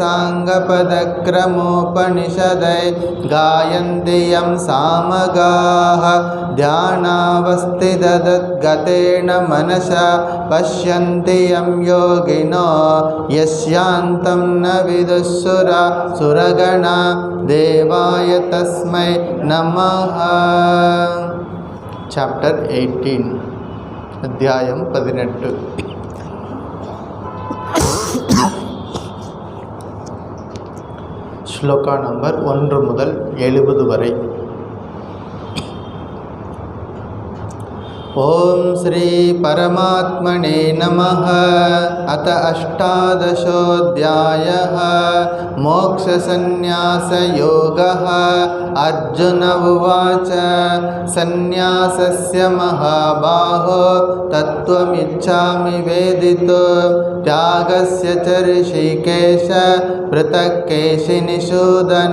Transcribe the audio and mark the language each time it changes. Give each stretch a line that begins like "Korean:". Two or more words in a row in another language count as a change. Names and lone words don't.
Sanskrit: साङ्गपदक्रमोपनिषदैः गायन्ति यं सामगाः ध्यानावस्थितगतेन मनसा पश्यन्ति यं योगिनो यस्यान्तं न विदुः सुरगणा देवाय तस्मै नमः।
Tamil: Chapter 18 அத்தியாயம் 18 ஸ்லோகா நம்பர் 1 முதல் 70 வரை.
Sanskrit: ओम श्री परमात्मने नमः। अथ अष्टादशोऽध्यायः मोक्षसंन्यासयोगः। अर्जुन उवाच संन्यासस्य महाबाहो तत्त्वमिच्छामि वेदितुं त्यागस्य च ऋषिकेश पृथक् केशिनिषूदन।